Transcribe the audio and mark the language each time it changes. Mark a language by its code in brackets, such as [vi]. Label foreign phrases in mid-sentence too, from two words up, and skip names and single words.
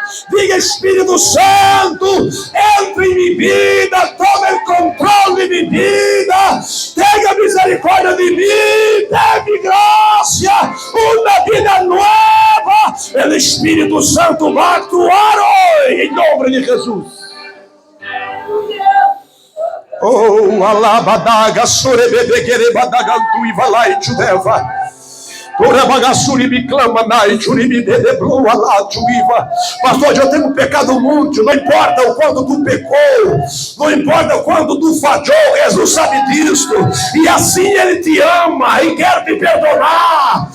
[pt] Diga: Espírito Santo, entre em minha vida, tome o controle de minha vida, tenha misericórdia de mim, dê-me graça, uma vida nova. O Espírito Santo vai atuar hoje, em nome de Jesus. Oh, alabadaga, sorebebegere badagantu e valai judeva. Pastor, eu tenho pecado muito. Não importa o quanto tu pecou, não importa o quanto tu falhou, Jesus sabe disso. E assim Ele te ama e quer te perdonar.